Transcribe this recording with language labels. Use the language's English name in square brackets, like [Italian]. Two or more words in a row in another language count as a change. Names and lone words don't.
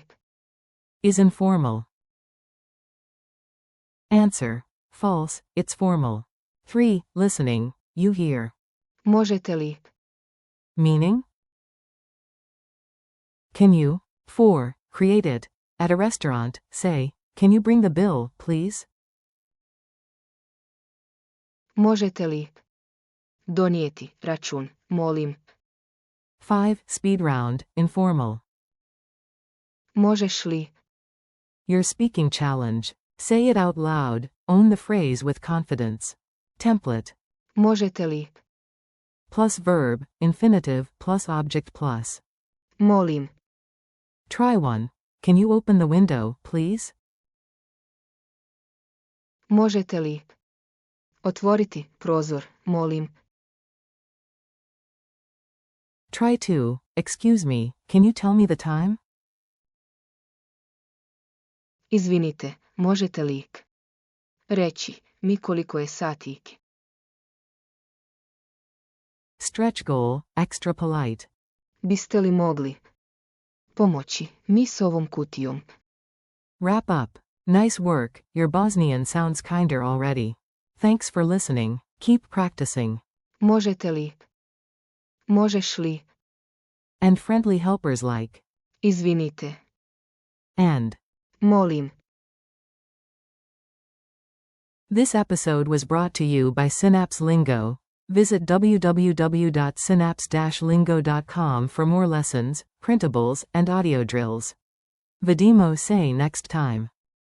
[English] Is informal. Answer. False, it's formal. 3. Listening, you hear. [Bosnian] Možete li? [English] Meaning? Can you? 4. Create it. At a restaurant, say, can you bring the bill, please? [Bosnian] Možete li? Donijeti račun, molim. [English] 5. Speed round, informal. [Bosnian] Možeš li? [English] Your speaking challenge. Say it out loud, own the phrase with confidence. Template. [Bosnian] Možete li? [English] Plus verb, infinitive, plus object plus. [Bosnian] Molim. [English] Try one. Can you open the window, please? [Bosnian] Možete li? Otvoriti prozor, molim. [English] Try 2. Excuse me, can you tell me the time? [Bosnian] Izvinite, možete li? Reći mi koliko je sati. [English] Stretch goal, extra polite. [Bosnian] Biste li mogli pomoći mi s ovom kutijom? [English] Wrap up. Nice work, your Bosnian sounds kinder already. Thanks for listening, keep practicing. [Bosnian] Možete li? Možeš li? [English] And friendly helpers like. [Bosnian] Izvinite. [English] And. [Bosnian] Molim. [English] This episode was brought to you by Synapse Lingo. Visit www.synapse-lingo.com for more lessons, printables, and audio drills. [Bosnian] Vidimo se [English] next time.